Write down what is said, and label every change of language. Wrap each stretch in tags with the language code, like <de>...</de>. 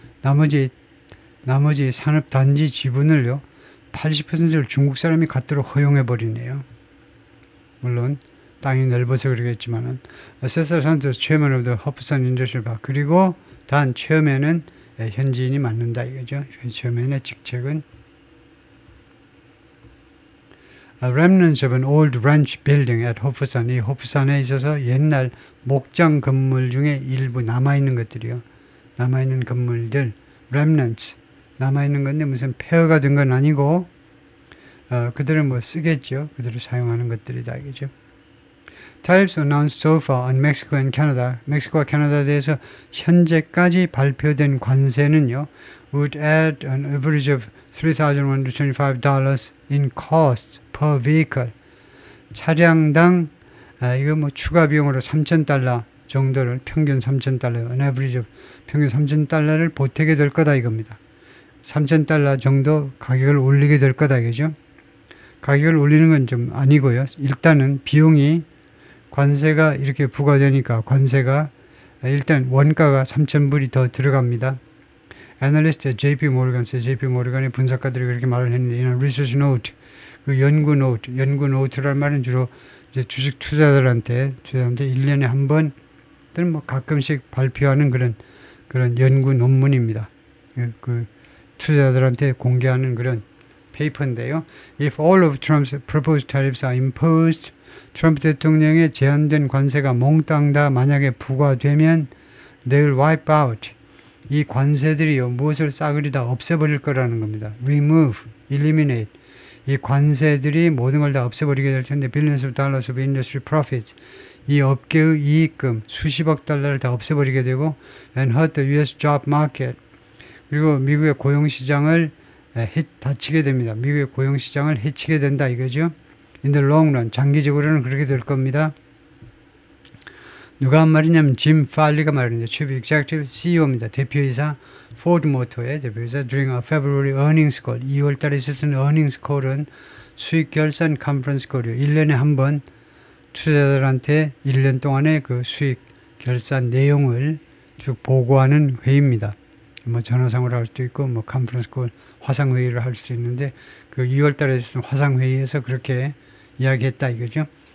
<ko>나머지 산업단지 지분을요 80%를 중국 사람이 갖도록 허용해 버리네요. 물론 땅이 넓어서 그러겠지만은 세살 산토스</ko> <en>chairman of the</en> <ko>호프산 인더스트리얼 파크. 그리고 단 처음에는 현지인이 맡는다 이거죠. 처음에는 직책은</ko> <en>remnants of an old ranch building at 호프산.</en> <ko>이 호프산에 있어서 옛날 목장 건물 중에 일부 남아있는 것들이요. 남아있는 건물들, remnants. 남아있는 건데 무슨 폐허가 된 건 아니고, 그들은 뭐 쓰겠죠. 그들을 사용하는 것들이다, 이거죠.</ko> <en>Tariffs announced so far on Mexico and Canada.</en> <ko>멕시코와 캐나다에 대해서 현재까지 발표된 관세는요,</ko> <en>would add an average of $3,125 in cost per vehicle.</en> <ko>차량당, 이거 뭐 추가 비용으로 $3,000 정도를 평균 $3,000,</ko> <en>an average of</en> <ko>평균 $3,000를 보태게 될 거다 이겁니다. $3,000 정도 가격을 올리게 될 거다 이거죠. 가격을 올리는 건 좀 아니고요. 일단은 비용이 관세가 이렇게 부과되니까 관세가 일단 원가가 3,000불이 더 들어갑니다. 애널리스트 JP 모르간의 분석가들이 그렇게 말을 했는데 이런 리서치 노트, 그 연구 노트라는 말은 주로 이제 주식 투자자들한테 1년에 한 번 또는 뭐 가끔씩 발표하는 그런 연구 논문입니다. 그 투자자들한테 공개하는 그런 페이퍼인데요.</ko> <en>If all of Trump's proposed tariffs are imposed,</en> <ko>트럼프 대통령의 제한된 관세가 몽땅 다 만약에 부과되면</ko> <en>they will wipe out.</en> <ko>이 관세들이요. 무엇을 싸그리 다 없애버릴 거라는 겁니다.</ko> <en>remove, eliminate.</en> <ko>이 관세들이 모든 걸 다 없애버리게 될 텐데</ko> <en>billions of dollars of industry profits.</en> <ko>이 업계의 이익금 수십억 달러를 다 없애버리게 되고</ko> <en>and hurt the US job market.</en> <ko>그리고 미국의 고용시장을 다치게 됩니다. 미국의 고용시장을 해치게 된다 이거죠.</ko> <en>In the long run,</en> <ko>장기적으로는 그렇게 될 겁니다. 누가 한 말이냐면 짐 팔리가 말했는데</ko> <en>Chief Executive</en> <ko>CEO입니다. 대표이사 포드 모터의 대표이사</ko> <en>during a February earnings call.</en> <ko>2월 달에 있었던 earnings call은 수익 결산 컨퍼런스 콜이요. 1년에 한 번 투자자들한테 1년 동안의 그 수익 결산 내용을 쭉 보고하는 회의입니다. 뭐 전화상으로 할 수도 있고 뭐 컨퍼런스 콜 화상 회의를 할 수도 있는데 그 2월 달에 있었던 화상 회의에서 그렇게 이야기했다 이거죠.</ko>